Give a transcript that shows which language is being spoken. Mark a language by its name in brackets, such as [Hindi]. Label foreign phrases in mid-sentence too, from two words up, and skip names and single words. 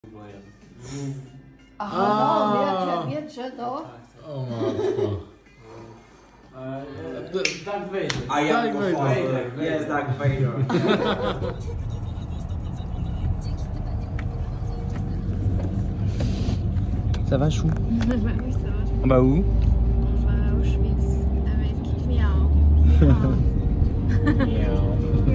[Polish] Aha, wiecie to? O matko. Darth Vader. A ja Vader. Jest Darth Vader. [French] Ça va, Chou? Bah oui, ça va. On va où? On va à Auschwitz avec Miao. Miaou.